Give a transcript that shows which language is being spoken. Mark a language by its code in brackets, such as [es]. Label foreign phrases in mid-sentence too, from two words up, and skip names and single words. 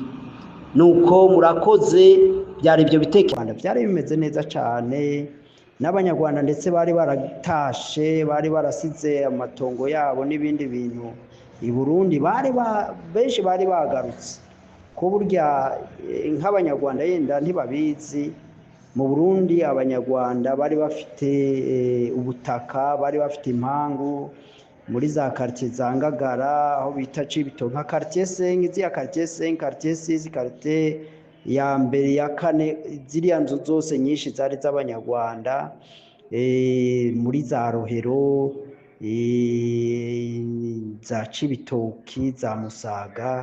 [rw] Nuko murakoze, byari ibyo bitekerezo byari bimeze neza cyane, n'abanyarwanda ndetse bari baratashe, bari barasize amatongo yabo n'ibindi bintu i Burundi, benshi bari bagarutse. Ko burya nk'abanyarwanda yenda ntibabizi, mu Burundi abanyarwanda bari bafite ubutaka, bari bafite impangu muri za quartier za Ngagara, aho bita Cibitoke, nka quartier 5, iziya quartier 5, quartier 6, quartier ya mbere ya kane, ziriya nzu zose nyinshi zari z'abanyarwanda, muri za Rohero, za Cibitoki, za Musaga.